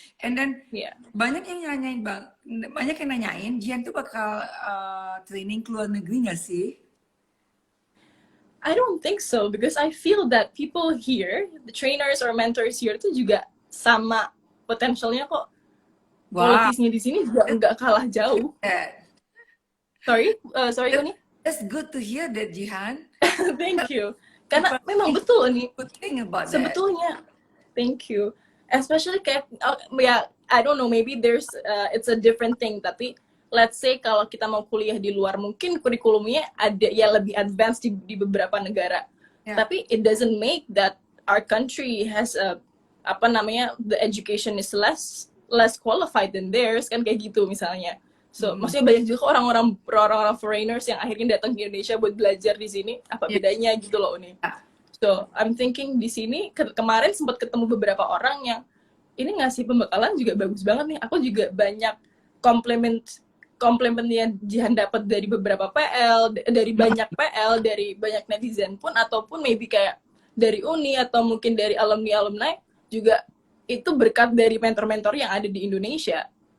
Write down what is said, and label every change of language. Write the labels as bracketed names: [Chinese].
[Indonesian] And then banyak yang nanyain, Jihan tuh bakal training ke luar negeri nggak sih? [English] I don't think so, because I feel that people here, the trainers or mentors here [Indonesian] tuh juga sama potensialnya kok. Qualities-nya di sini juga nggak kalah jauh. [English] Sorry, Uni. That's good to hear that, Jihan. Thank you. [Indonesian] Karena memang betul nih. [English] Good thing about [Indonesian] sebetulnya, [English] thank you. Especially kayak, I don't know, maybe it's a different thing. [Indonesian] Tapi [English] let's say [Indonesian] kalau kita mau kuliah di luar, mungkin kurikulumnya ada ya lebih advance di beberapa negara. [English] Tapi it doesn't make that our country has the education is less qualified than theirs, [Indonesian] kan kayak gitu misalnya. So, maksudnya banyak juga orang-orang foreigners yang akhirnya datang ke Indonesia buat belajar di sini. Apa bedanya gitu loh, Uni. [English] So, I'm thinking [Indonesian] di sini, kemarin sempat ketemu beberapa orang yang ini ngasih pembekalan juga bagus banget nih. Aku juga banyak komplimen yang Jihan dapat dari beberapa PL, dari banyak PL, dari banyak netizen pun, ataupun maybe kayak dari Uni, atau mungkin dari alumni juga itu berkat dari mentor-mentor yang ada di Indonesia.